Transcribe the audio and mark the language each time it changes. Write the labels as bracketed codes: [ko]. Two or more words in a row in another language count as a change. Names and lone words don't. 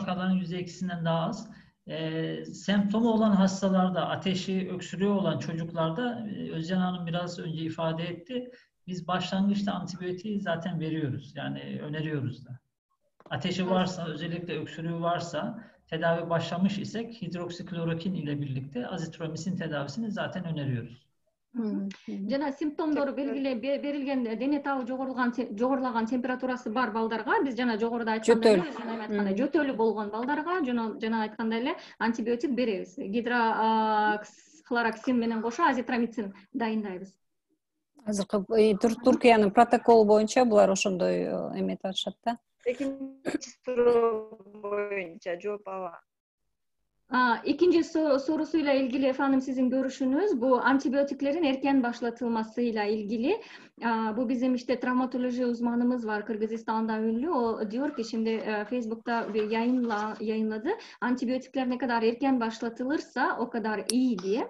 [tr] Vakaların %2'sinden daha az. Semptomu olan hastalarda, ateşi, öksürüğü olan çocuklarda Özcan Hanım biraz önce ifade etti. Biz başlangıçta antibiyotiği zaten veriyoruz. Yani öneriyoruz da. Ateşi varsa, özellikle öksürüğü varsa, tedavi başlamış isek hidroksiklorokin ile birlikte azitromisin tedavisini zaten öneriyoruz. [ky] Жана симптомдору берилген дене табы жогорлаган температурасы бар балдарга биз жана жогоруда айткандай жөтөлү болгон балдарга жана айткандай эле антибиотик беребиз. Гидрохлороксин менен кошо азитромицин дайындайбыз. Азыркы Түркиянын протоколу боюнча булар ошондой эметип атышат да. Экинчи суроо боюнча жооп алам. [tr] İkinci sorusuyla ilgili efendim sizin görüşünüz bu antibiyotiklerin erken başlatılmasıyla ilgili. Bu bizim işte travmatoloji uzmanımız var Kırgızistan'da ünlü. O diyor ki şimdi Facebook'ta bir yayınladı. Antibiyotikler ne kadar erken başlatılırsa o kadar iyi diye.